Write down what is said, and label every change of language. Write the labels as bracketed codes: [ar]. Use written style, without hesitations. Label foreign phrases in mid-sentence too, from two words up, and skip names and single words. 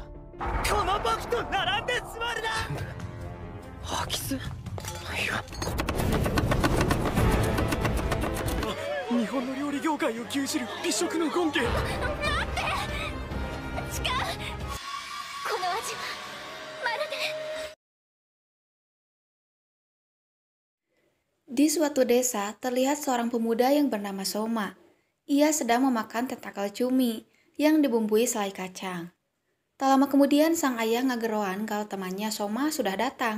[ja] この僕と並んで座るな。空き巣。いや、日本の料理業界を牛耳る美食の権限。この味はまるで。 [id] Di suatu desa, terlihat seorang pemuda yang bernama Soma. Ia sedang memakan tentakel cumi yang dibumbui selai kacang. Tak lama kemudian, sang ayah ngageroan kalau temannya Soma sudah datang.